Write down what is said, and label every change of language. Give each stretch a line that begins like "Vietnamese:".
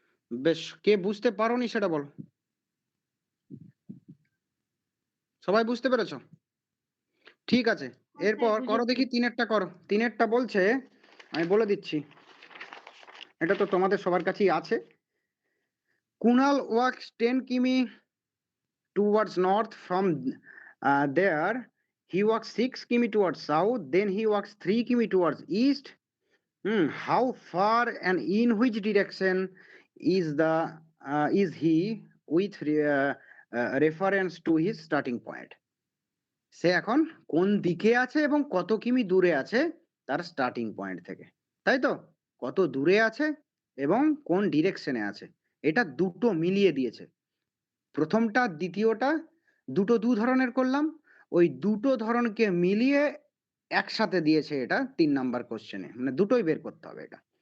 Bangla: বেশ, কে বুঝতে পারোনি সেটা বলো। সবাই বুঝতে পেরেছো? ঠিক আছে, এরপর করো দেখি তিনেরটা করো। তিনেরটা বলছে, আমি বলে দিচ্ছি, এটা তো তোমাদের সবার কাছেই আছে।
English: Kunal walks 10 km towards north from there. He walks 6 kilometers towards south, then he walks 3 kilometers towards east. How far and in which direction is he with reference to his starting point?
Bangla: সে এখন কোন দিকে আছে এবং কত কিমি দূরে আছে তার স্টার্টিং পয়েন্ট থেকে, তাই তো? কত দূরে আছে এবং কোন ডিরেকশনে আছে, এটা দুটো মিলিয়ে দিয়েছে। প্রথমটা দ্বিতীয়টা দুটো দু ধরনের করলাম, ওই দুটো ধরনকে মিলিয়ে একসাথে দিয়েছে এটা 3 নাম্বার কোশ্চেনে, মানে দুটোই বের করতে হবে এটা।